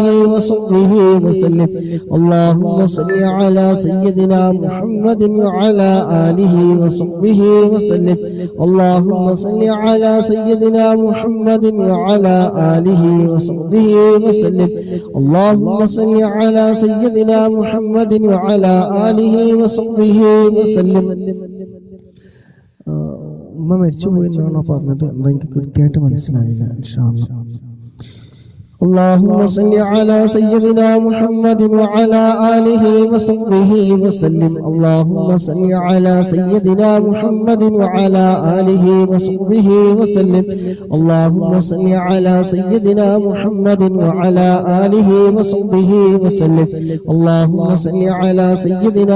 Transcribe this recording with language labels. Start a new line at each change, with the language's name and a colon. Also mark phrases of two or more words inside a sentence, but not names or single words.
Arabic: وصحبه وسلم اللهم صل على سيدنا محمد وعلى آله وصحبه وسلم اللهم صل على سيدنا محمد وعلى آله وصحبه وسلم اللهم صل على سيدنا محمد وعلى آله وصحبه وسلم
Malayalam: ഉമ്മ മരിച്ചുപോയി എന്നാണോ പറഞ്ഞത്? എന്താ എനിക്ക് കൃത്യമായിട്ട് മനസ്സിലായില്ല.
Arabic: إن شاء الله. اللهم صل على سيدنا محمد وعلى آله وصحبه وسلم اللهم صل على سيدنا محمد وعلى آله وصحبه وسلم اللهم صل على سيدنا محمد وعلى آله وصحبه وسلم اللهم صل على سيدنا